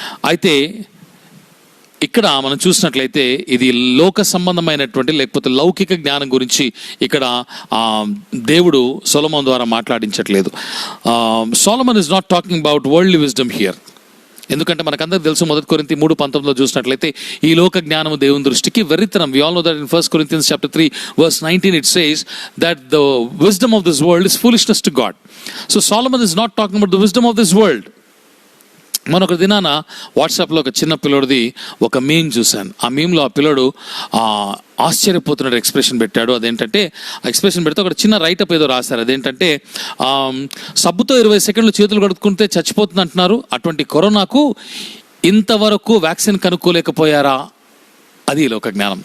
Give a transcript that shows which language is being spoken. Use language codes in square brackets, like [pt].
[te] అయితే ఇక్కడ మనం చూసినట్లయితే ఇది లోక సంబంధమైనటువంటి లేకపోతే లౌకిక జ్ఞానం గురించి ఇక్కడ దేవుడు సొలొమోను ద్వారా మాట్లాడించట్లేదు. [en] Solomon is not talking about worldly wisdom here. [te] ఎందుకంటే మనకందరికి తెలుసు, 1 కొరింథీ 3:19 చూసినట్లయితే ఈ లోక జ్ఞానము దేవుని దృష్టికి వెర్రితనం. [en] We all know that in 1 Corinthians chapter 3 verse 19 it says that the wisdom of this world is foolishness to God. So Solomon is not talking about the wisdom of this world. [te] మన ఒక దినాన వాట్సాప్లో ఒక చిన్న పిల్లోడిది ఒక meme చూశాను. ఆ మీమ్లో ఆ పిల్లోడు ఆశ్చర్యపోతున్నట్టు ఎక్స్ప్రెషన్ పెట్టాడు. అదేంటంటే, ఆ ఎక్స్ప్రెషన్ పెడితే ఒక చిన్న రైటప్ ఏదో రాశారు. అదేంటంటే, సబ్బుతో 20 సెకండ్లు చేతులు కడుక్కుంటే చచ్చిపోతుంది అంటున్నారు, అటువంటి కరోనాకు ఇంతవరకు వ్యాక్సిన్ కనుక్కోలేకపోయారా? అది లోక జ్ఞానం.